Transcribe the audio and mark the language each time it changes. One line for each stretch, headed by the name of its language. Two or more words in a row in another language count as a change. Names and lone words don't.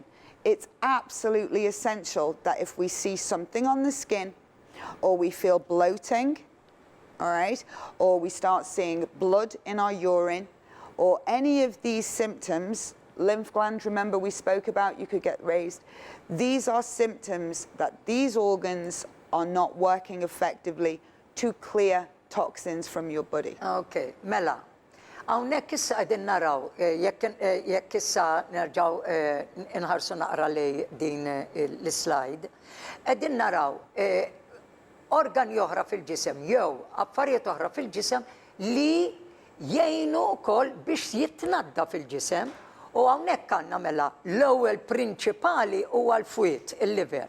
English: It's absolutely essential that if we see something on the skin, or we feel bloating, all right, or we start seeing blood in our urine, or any of these symptoms, lymph glands, remember we spoke about, you could get raised. These are symptoms that these organs are not working effectively to clear toxins from your body.
Maltese: Okay, mela. Hawnhekk issa qegħdin naraw, jekk issa nerġgħu inħarsu naqra lej din l-slide, qegħdin naraw organi oħra fil-ġisem jew affarijiet oħra fil-ġisem li jgħinu wkoll biex jitnadda fil-ġisem, u hawnhekk għandna mela l-ewwel prinċipali huwa l-fwiet, il-liver.